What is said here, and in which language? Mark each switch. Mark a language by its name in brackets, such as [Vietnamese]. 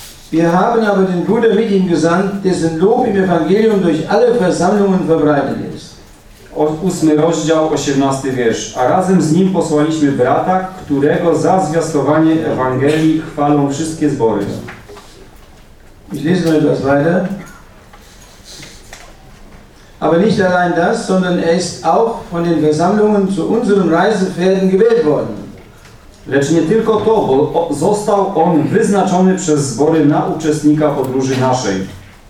[German] Wir haben aber den Bruder mit ihm gesandt, dessen Lob im Evangelium durch alle Versammlungen verbreitet ist. [Polish] 8. rozdział, 18. wiersz. A razem z nim posłaliśmy brata, którego za zwiastowanie Ewangelii chwalą wszystkie zbory. [German] Ich lese noch etwas weiter. Aber nicht allein das, sondern er ist auch von den Versammlungen zu unseren Reisepferden gewählt worden. [Polish] Lecz nie tylko to, bo został on wyznaczony przez zbory na uczestnika podróży naszej.